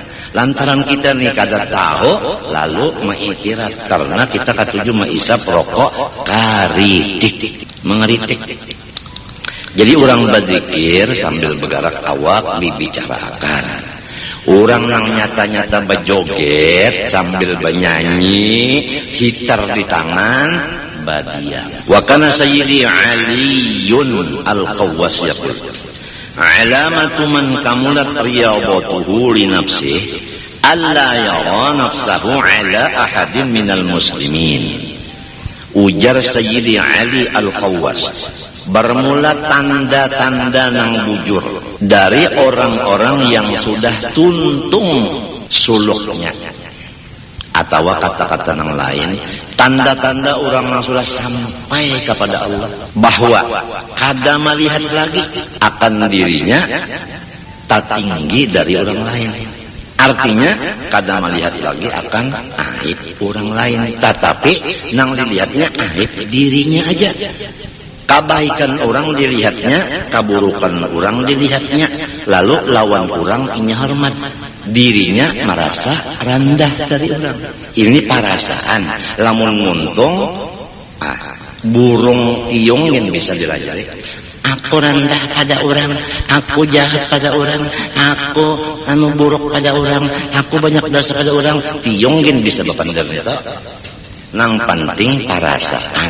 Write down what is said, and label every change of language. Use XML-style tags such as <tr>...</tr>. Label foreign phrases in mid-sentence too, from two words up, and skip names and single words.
<bjn>Lantaran kita nih kada tahu lalu mengiktirat karena kita katuju mengisap rokok karitik, mengeritik. Jadi orang berzikir sambil bergerak awak dibicarakan. Orang yang nyata-nyata berjoget sambil bernyanyi, hitar di tangan, badiah.</bjn> <ar>وكان سيدي علي الخواص يقول علامة من كملت رياضته لنفسه ألا يرى نفسه على أحد من المسلمين.</ar> <bjn>Ujar Sayyidi Ali Al-Khawwas, bermula tanda-tanda nang bujur dari orang-orang yang sudah tuntung suluknya, atau kata-kata yang lain, tanda-tanda orang yang sudah sampai kepada Allah, bahwa kada melihat lagi akan dirinya tak tinggi dari orang lain. Artinya kada melihat lagi akan aib orang lain, tetapi nang dilihatnya aib dirinya aja. Kebaikan orang dilihatnya, keburukan orang dilihatnya, lalu lawan orang ini hormat, dirinya merasa rendah dari orang. Ini perasaan lamun muntung burung tiung yang bisa dilajari. Aku rendah pada orang, aku jahat pada orang, aku buruk pada orang, aku banyak dosa pada orang. Tiung yang bisa bapandar itu. Nang penting perasaan.</bjn>